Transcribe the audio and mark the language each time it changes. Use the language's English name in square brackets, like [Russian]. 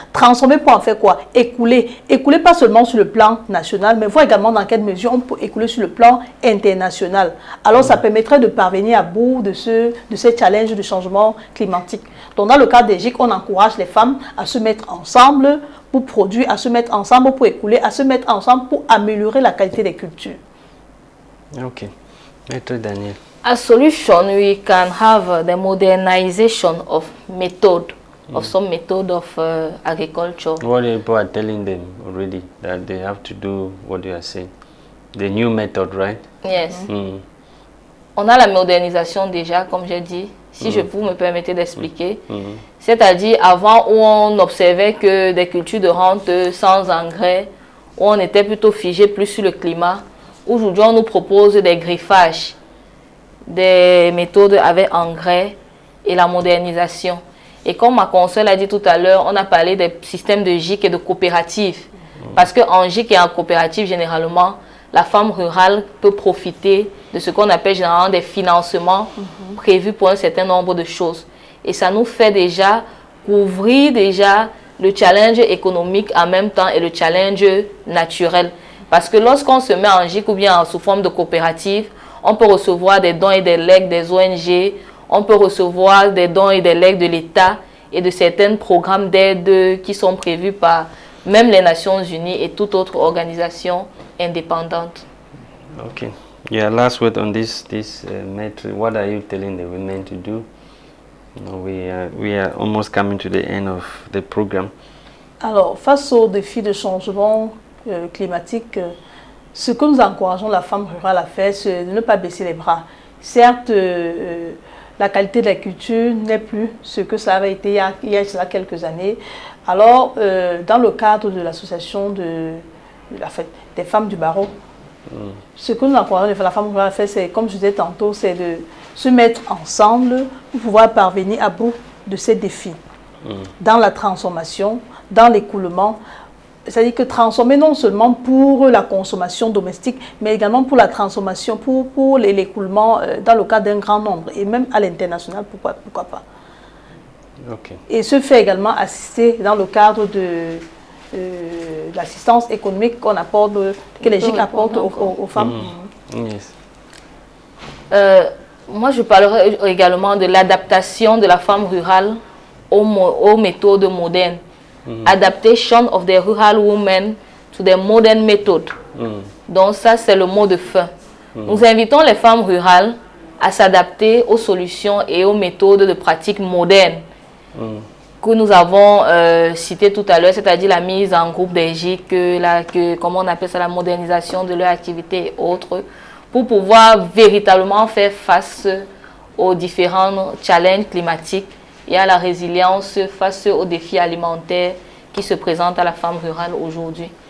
[French] Transformer pour en faire quoi? Écouler. Écouler pas seulement sur le plan national, mais voir également dans quelle mesure on peut écouler sur le plan international. Alors ça permettrait de parvenir à bout de ces challenges de changement climatique. Donc dans le cas des GIC, on encourage les femmes à se mettre ensemble pour produire, à se mettre ensemble pour écouler, à se mettre ensemble pour améliorer la qualité des cultures. Ok. Maître Daniel. [English] As solution, we can have the modernization of method, of some method of agriculture. What people are telling them already that they have to do what you are saying. The new method, right? Yes. [French] On a la modernisation déjà, comme j'ai dit, si je vous me permettez d'expliquer. C'est-à-dire avant où on observait que des cultures de rente sans engrais, où on était plutôt figé plus sur le climat. Aujourd'hui, on nous propose des griffages, des méthodes avec engrais et la modernisation. Et comme ma consoeur l'a dit tout à l'heure, on a parlé des systèmes de GIC et de coopératives. Parce qu'en GIC et en coopérative, généralement, la femme rurale peut profiter de ce qu'on appelle généralement des financements prévus pour un certain nombre de choses. Et ça nous fait déjà couvrir déjà le challenge économique en même temps et le challenge naturel. Parce que lorsqu'on se met en GIC ou bien sous forme de coopérative, on peut recevoir des dons et des legs des ONG, on peut recevoir des dons et des legs de l'État et de certains programmes d'aide qui sont prévus par même les Nations Unies et toute autre organisation indépendante. [English] Okay. Yeah, last word on this matter. What are you telling the women to do? We are almost coming to the end of the program. [French] Alors, face aux défis de changement climatique, Ce que nous encourageons la femme rurale à faire, c'est de ne pas baisser les bras. Certes, la qualité de la culture n'est plus ce que ça avait été il y a cela quelques années. Alors, dans le cadre de l'association des femmes du barreau, ce que nous encourageons la femme rurale à faire, c'est, comme je disais tantôt, c'est de se mettre ensemble pour pouvoir parvenir à bout de ces défis. Dans la transformation, dans l'écoulement, c'est-à-dire que transformer non seulement pour la consommation domestique, mais également pour la transformation, pour l'écoulement dans le cadre d'un grand nombre, et même à l'international, pourquoi pas. [English] Okay. [French] Et se fait également assister dans le cadre de l'assistance économique qu'on apporte, que les GIC apportent aux femmes. [English] Yes. [French] Moi, je parlerai également de l'adaptation de la femme rurale aux méthodes modernes. [English] Adaptation of the rural women to the modern method. [French] Donc ça, c'est le mot de fin. Nous invitons les femmes rurales à s'adapter aux solutions et aux méthodes de pratique modernes que nous avons citées tout à l'heure, c'est-à-dire la mise en groupe des GIC, comment on appelle ça, la modernisation de leur activité et autres, pour pouvoir véritablement faire face aux différents challenges climatiques et à la résilience face aux défis alimentaires qui se présentent à la femme rurale aujourd'hui.